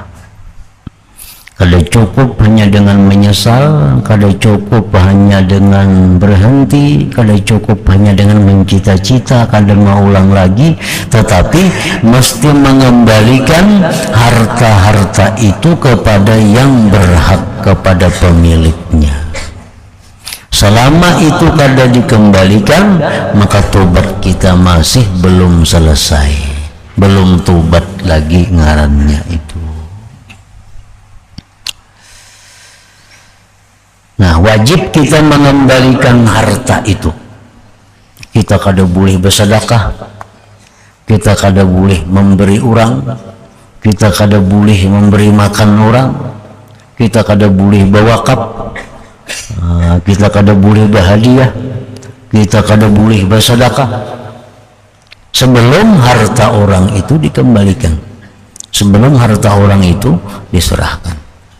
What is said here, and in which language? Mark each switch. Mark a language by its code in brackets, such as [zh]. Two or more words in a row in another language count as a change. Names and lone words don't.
[id] Kalau cukup hanya dengan menyesal, kalau cukup hanya dengan berhenti, kalau cukup hanya dengan mencita-cita, kalau mau ulang lagi, tetapi mesti mengembalikan harta-harta itu kepada yang berhak, kepada pemiliknya. Selama itu kada dikembalikan, maka tobat kita masih belum selesai, belum tobat lagi ngarannya itu. Nah, wajib kita mengembalikan harta itu. Kita kada boleh bersedekah, kita kada boleh memberi orang, kita kada boleh memberi makan orang, kita kada boleh berwakaf, kita kada boleh berhadiah, kita kada boleh bersedekah sebelum harta orang itu dikembalikan, sebelum harta orang itu diserahkan.